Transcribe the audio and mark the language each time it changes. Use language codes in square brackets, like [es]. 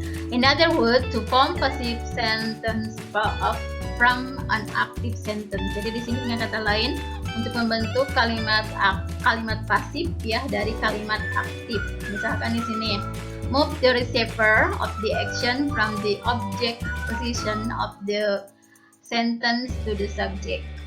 [en] In other words, to form passive sentence from an active sentence. [id] Jadi di sini dengan kata lain untuk membentuk kalimat pasif ya dari kalimat aktif. Misalkan di sini [en] move the receiver of the action from the object position of the sentence to the subject.